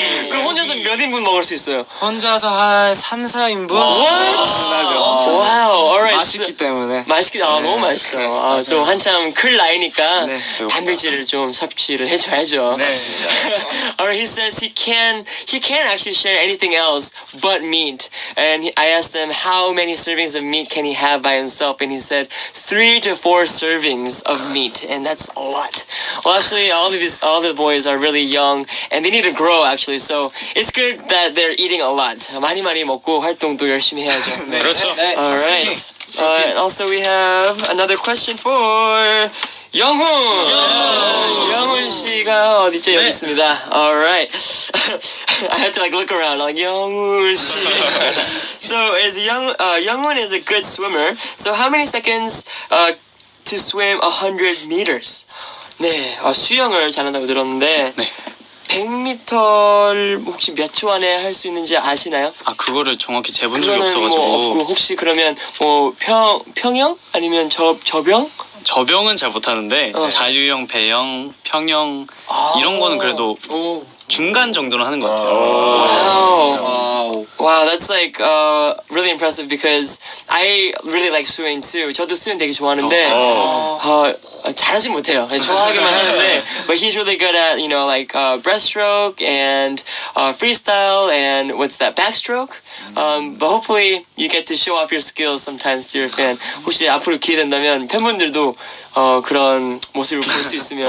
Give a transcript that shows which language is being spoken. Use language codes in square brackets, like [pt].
[ko] 그럼 혼자서 몇 인분 먹을 수 있어요? 혼자서 한 3, 4인분? [en] What? [ko] 나죠. 와우, alright. 맛있기 때문에. 맛있게 너무 맛있어. 또 한참 클 나이니까 네. 단백질을 좀 섭취를 해줘야죠. [en] Alright, he says he can't actually share anything else but meat. And I asked him how many servings of meat can he have by himself, and he said 3 to 4 servings of meat, and that's a lot. Well, actually, all the boys are really young, and they need to grow actually. So it's good that they're eating a lot. [ko] 많이 먹고 활동도 열심히 해야죠. 그렇죠. [en] Alright. And also we have another question for 영훈. [ko] 영훈 씨가 어디죠? 여기 있습니다. Alright. [en] I had to look around 영훈 씨. So 영훈 is a good swimmer. So how many seconds to swim 100 meters? [ko] 네, 수영을 잘한다고 들었는데 100m를 혹시 몇 초 안에 할 수 있는지 아시나요? 그거를 정확히 재본 적이 그거는 없어가지고. 뭐 없고 혹시 그러면 뭐 평영 아니면 저병? 저병은 잘 못하는데 자유형, 배영, 평영 이런 거는 그래도 중간 정도는 하는 것 같아요. [en] Wow, that's really impressive because I really like swimming too. [ko] 저도 수영 되게 좋아하는데 잘하진 못해요. 좋아하기만 하는데, [en] but he's really good at breaststroke and freestyle and what's that backstroke. But hopefully you get to show off your skills sometimes to your fan. [ko] 혹시 앞으로 기회 된다면 팬분들도 그런 모습을 볼 수 있으면